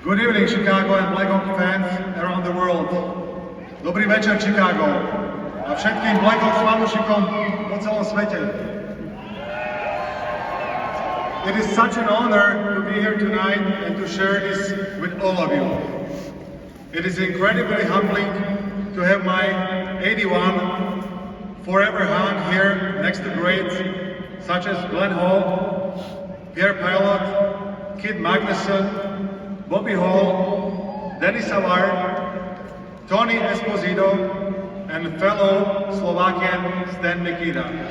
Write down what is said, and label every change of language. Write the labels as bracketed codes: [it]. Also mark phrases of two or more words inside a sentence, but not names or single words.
[en] Good evening, Chicago and Blackhawk fans around the world. [sk] Dobrý večer, Chicago. A všetkým Blackhawks fanúšikom po celom svete. [en] It is such an honor to be here tonight and to share this with all of you. It is incredibly humbling to have my 81 forever hung here next to greats such as Glenn Hall, Pierre Pilot, Kid Magnuson, Bobby Hall, Denis Savard, Tony Esposito, and fellow Slovakian Stan Mikita.